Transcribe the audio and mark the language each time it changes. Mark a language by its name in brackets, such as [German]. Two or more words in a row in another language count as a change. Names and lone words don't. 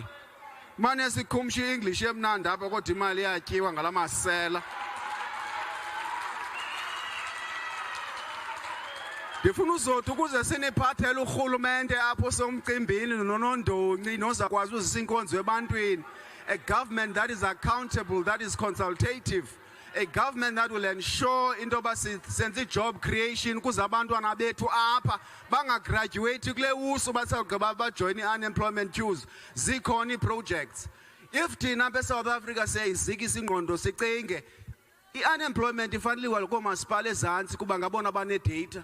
[Xhosa] Mane sikhumsha iEnglish emnandi apha kodwa imali yatyiwa ngalamasela. Ndifuna uzothi ukuze siniphathele urhulumente apho somcimbini nonondonci nozakwazi uzisa inkonzo ebantwini. [English] A government that is accountable, that is consultative. A government that will ensure [Xhosa] into yoba senze [English] job creation [Xhosa] kuze abantwana bethu apha bangagraduate kule usu basawugqiba bajoyine [English] unemployment queues. [Xhosa] Zikhona ii-projects. If thina apha eSouth Africa siyayizikisa ingqondo sicinge i-unemployment ifanele koomasipala ezantsi kuba ngabona banedata.